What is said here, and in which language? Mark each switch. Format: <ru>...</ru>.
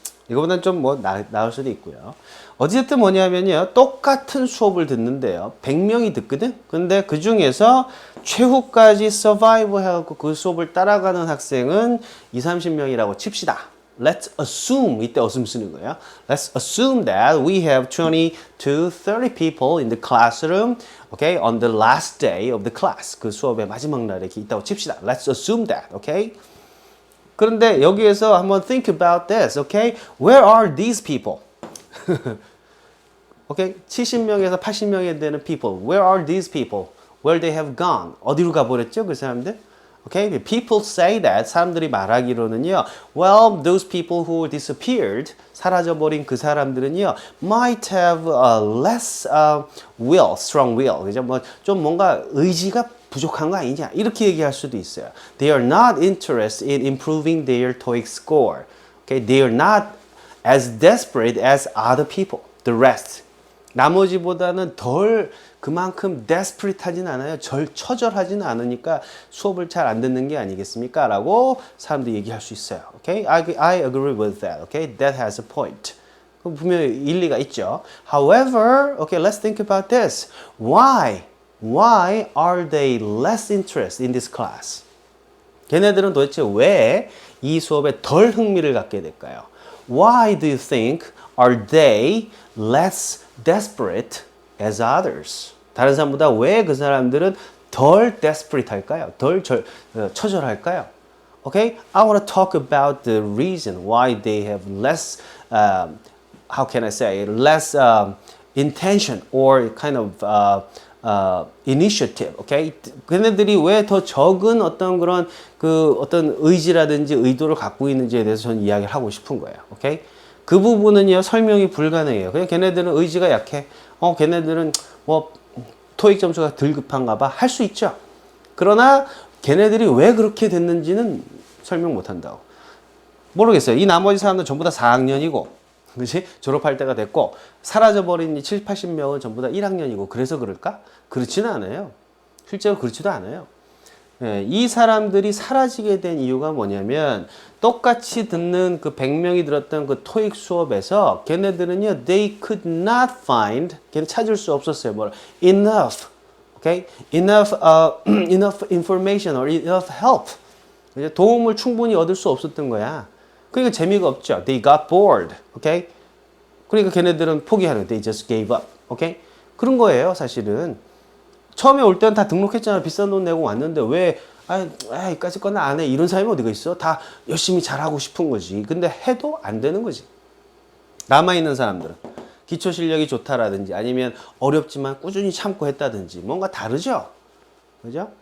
<ko>이거보다는 좀 뭐 나올 수도 있고요. 어쨌든 뭐냐면요. 똑같은 수업을 듣는데요. 100명이 듣거든? 근데 그 중에서 최후까지 survive 해갖고 그 수업을 따라가는 학생은 30명이라고 칩시다.</ko> <en>Let's assume,</en> <ko>이때 assume 쓰는 거예요.</ko> <en>Let's assume that we have 20 to 30 people in the classroom, okay, on the last day of the class.</en> <ko>그 수업의 마지막 날에 이렇게 있다고 칩시다.</ko> <en>Let's assume that, okay?</en> <ko>그런데 여기에서 한번</ko> <en>think about this, okay? Where are these people? okay?</en> <ko>70명에서 80명에 되는 people.</ko> <en>Where are these people? Where they have gone?</en> <ko>어디로 가버렸죠, 그 사람들?</ko> <en>Okay, people say that,</en> <ko>사람들이 말하기로는요,</ko> <en>well, those people who disappeared,</en> <ko>사라져버린 그 사람들은요,</ko> <en>might have less will, strong will.</en> <ko>그죠? 뭐 좀 뭔가 의지가 부족한 거 아니냐? 이렇게 얘기할 수도 있어요.</ko> <en>They are not interested in improving their TOEIC score. Okay, they are not as desperate as other people, the rest.</en> <ko>나머지보다는 덜 그만큼 desperate 하진 않아요. 처절하지는 않으니까 수업을 잘 안 듣는 게 아니겠습니까? 라고 사람들이 얘기할 수 있어요.</ko> <en>Okay? I agree with that. Okay? That has a point.</en> <ko>분명히 일리가 있죠.</ko> <en>However, okay, let's think about this. Why are they less interested in this class?</en> <ko>걔네들은 도대체 왜 이 수업에 덜 흥미를 갖게 될까요?</ko> <en>Why do you think are they less desperate as others?</en> <ko>다른 사람보다 왜 그 사람들은 덜 desperate 할까요? 덜 처절할까요? Okay?</ko> <en>I want to talk about the reason why they have less, how can I say, less intention or kind of initiative. Okay?</en> <ko>걔네들이 왜 더 적은 어떤 그런 어떤 의지라든지 의도를 갖고 있는지에 대해서 저는 이야기를 하고 싶은 거예요.</ko> <en>Okay?</en> <ko>그 부분은요, 설명이 불가능해요. 그냥 걔네들은 의지가 약해. 걔네들은 뭐 토익 점수가 덜 급한가 봐. 할 수 있죠. 그러나 걔네들이 왜 그렇게 됐는지는 설명 못 한다고. 모르겠어요. 이 나머지 사람들 전부 다 4학년이고, 그렇지? 졸업할 때가 됐고, 사라져버린 이 7, 80명은 전부 다 1학년이고, 그래서 그럴까? 그렇지는 않아요. 실제로 그렇지도 않아요. 예, 이 사람들이 사라지게 된 이유가 뭐냐면 똑같이 듣는 그 100명이 들었던 그 토익 수업에서 걔네들은요,</ko> <en>they could not find,</en> <ko>걔는 찾을 수 없었어요.</ko> <en>뭐 enough, okay, enough information or enough help.</en> <ko>도움을 충분히 얻을 수 없었던 거야. 그러니까 재미가 없죠.</ko> <en>They got bored, okay.</en> <ko>그러니까 걔네들은 포기하는,</ko> <en>they just gave up, okay.</en> <ko>그런 거예요, 사실은. 처음에 올 때는 다 등록했잖아. 비싼 돈 내고 왔는데 왜 이까짓 건 안 해. 이런 사람이 어디가 있어? 다 열심히 잘하고 싶은 거지. 근데 해도 안 되는 거지. 남아있는 사람들은. 기초 실력이 좋다라든지 아니면 어렵지만 꾸준히 참고 했다든지 뭔가 다르죠? 그죠?</ko>